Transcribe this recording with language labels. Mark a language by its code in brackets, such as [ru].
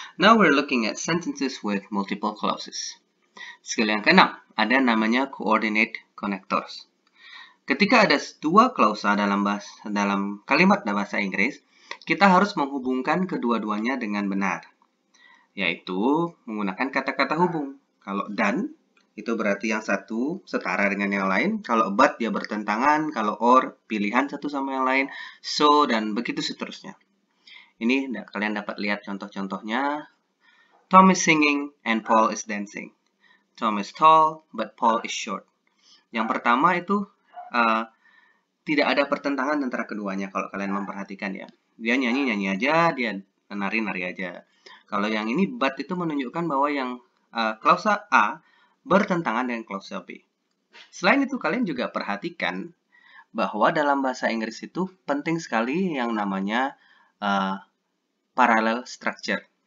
[en] Now we're looking at sentences with multiple clauses. [id] Skill yang keenam, ada namanya coordinate connectors. Ketika ada dua klausa dalam kalimat bahasa Inggris, kita harus menghubungkan kedua-duanya dengan benar, yaitu menggunakan kata-kata hubung. Kalau dan, itu berarti yang satu setara dengan yang lain. Kalau but, dia bertentangan. Kalau or, pilihan satu sama yang lain. So, dan begitu seterusnya. Ini kalian dapat lihat contoh-contohnya. [en] Tom is singing and Paul is dancing. Tom is tall, but Paul is short. [id] Yang pertama itu tidak ada pertentangan antara keduanya kalau kalian memperhatikan ya. Dia nyanyi-nyanyi aja, dia nari-nari aja. Kalau yang ini but itu menunjukkan bahwa yang klausa A bertentangan dengan klausa B. Selain itu kalian juga perhatikan bahwa dalam bahasa Inggris itu penting sekali yang namanya parallel structure.